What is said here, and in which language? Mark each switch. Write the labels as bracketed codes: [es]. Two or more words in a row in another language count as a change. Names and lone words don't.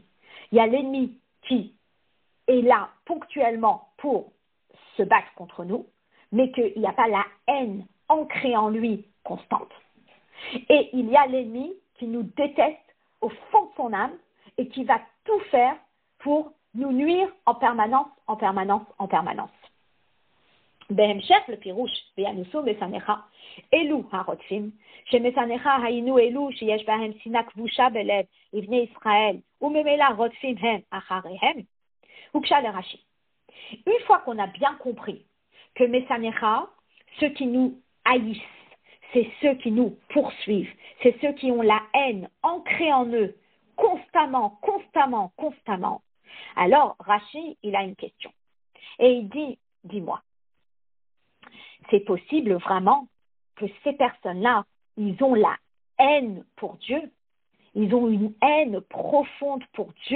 [fr] Il y a l'ennemi qui est là ponctuellement pour se battre contre nous, mais qu'il n'y a pas la haine ancrée en lui constante. Et il y a l'ennemi qui nous déteste au fond de son âme et qui va tout faire pour nous nuire en permanence, en permanence, en permanence. [he] בהמשך לפירוש וינוסו מסנך אלו הרודפים, שמסנך היינו אלו שיש בהם שנאה כבושה בלב לבני ישראל וממילא רודפים הם אחריהם, הוגשה לרש"י. [fr] Une fois qu'on a bien compris que Mesanecha, ceux qui nous haïssent, c'est ceux qui nous poursuivent, c'est ceux qui ont la haine ancrée en eux constamment, constamment, constamment. Alors Rashi, il a une question et il dit, dis-moi, c'est possible vraiment que ces personnes-là, ils ont la haine pour Dieu, ils ont une haine profonde pour Dieu?